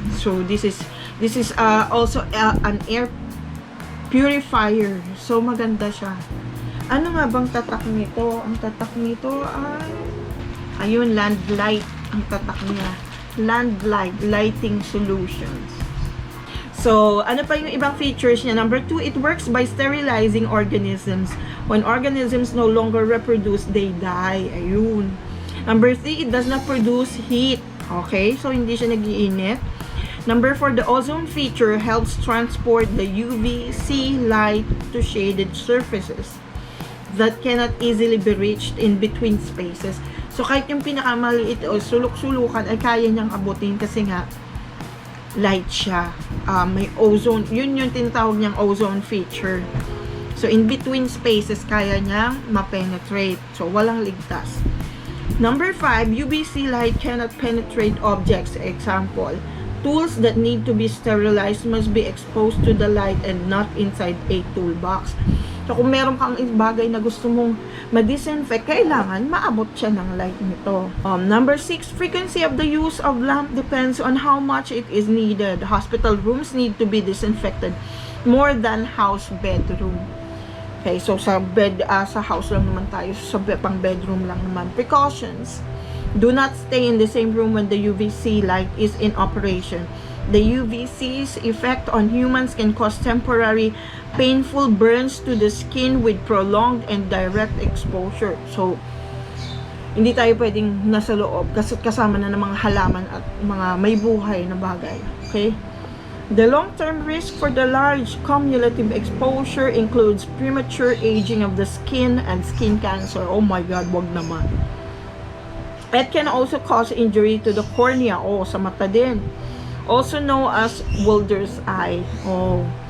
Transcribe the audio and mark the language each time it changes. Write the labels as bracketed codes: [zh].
[en] So, this is also an air purifier. [tl] So, maganda siya. Ano nga bang tatak nito? Ang tatak nito ay ayun, LANDLITE ang tatak niya. LANDLITE Lighting Solutions. So, ano pa yung ibang features niya? [en] Number 2, it works by sterilizing organisms. When organisms no longer reproduce, they die. Ayun. Number 3, it does not produce heat. Okay? So, [tl] hindi siya nag-iinit. [en] Number 4, the ozone feature helps transport the UV-C light to shaded surfaces that cannot easily be reached in between spaces. [tl] So, kahit yung pinakamaliit o sulok-sulukan ay kaya niyang abutin kasi nga light siya. May ozone. Yun yung tinatawag niyang ozone feature. So, [en] in between spaces, [tl] kaya niyang ma-penetrate. So, walang ligtas. [en] Number 5, UV-C light cannot penetrate objects. Example, tools that need to be sterilized must be exposed to the light and not inside a toolbox. So, kung meron kang bagay na gusto mong ma-disinfect, kailangan maabot siya ng light nito. Number 6, frequency of the use of lamp depends on how much it is needed. Hospital rooms need to be disinfected more than house bedroom. [tl] Okay, so sa house lang naman tayo, sa pang bedroom lang naman. Precautions. [en] Do not stay in the same room when the UV-C light is in operation. The UV-C's effect on humans can cause temporary painful burns to the skin with prolonged and direct exposure. [tl] So, hindi tayo pwedeng nasa loob kasi kasama na ng mga halaman at mga may buhay na bagay. [en] Okay? The long-term risk for the large cumulative exposure includes premature aging of the skin and skin cancer. Oh my God, [tl] wag naman. [en] It can also cause injury to the cornea. Oh, [tl] sa mata din. [en] Also known as Wilder's eye. Oh.